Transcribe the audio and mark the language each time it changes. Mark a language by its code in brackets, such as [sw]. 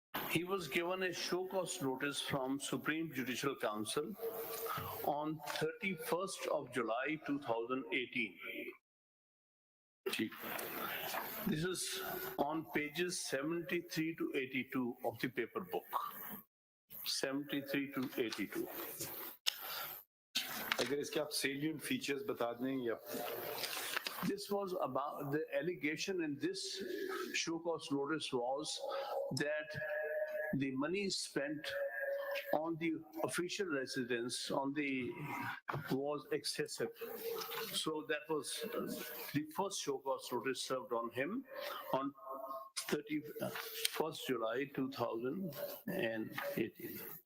[en] He was given a show cause notice from Supreme Judicial Council on 31st of July 2018. [hi] ठीक [en] This is on pages 73 to 82 of the paper book. 73 to 82. [hi] अगर इसके आप salient features बता दें या [en] This was about the allegation in this show cause notice was that the money spent on the official residence was excessive. So that was the first show cause notice served on him on 31st July 2018.